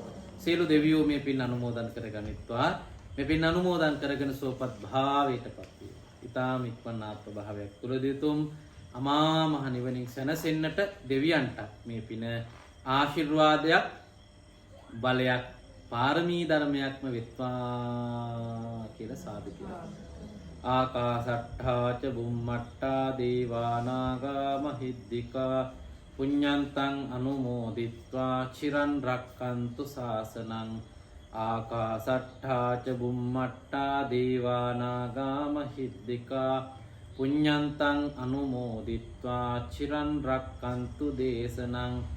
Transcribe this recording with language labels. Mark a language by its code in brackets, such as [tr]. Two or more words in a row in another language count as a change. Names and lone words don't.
[si] සියලු දෙවියෝ මේ පින් අනුමෝදන් කරගනිත්වා. මේ පින් අනුමෝදන් කරගෙන සුවපත් භාවයටපත් වේවා. ඉතාම ඉක්මන් ආත්ම භාවයක් තුළදීතුම් අමා මහ නිවනින් සැනසෙන්නට දෙවියන්ට මේ පින ආශිර්වාදයක් බලයක් පාරමී ධර්මයක්ම වෙත්වා කියලා සාදු කියලා. [pi] ආකාසට්ඨා ච බුම්මට්ඨා දේවා නාග මහිද්దికා පුඤ්ඤන්තං අනුමෝදිත්වා චිරන් රක්칸තු ශාසනං. ආකාසට්ඨා ච බුම්මට්ඨා දේවා නාග මහිද්దికා පුඤ්ඤන්තං අනුමෝදිත්වා චිරන් රක්칸තු දේශනං.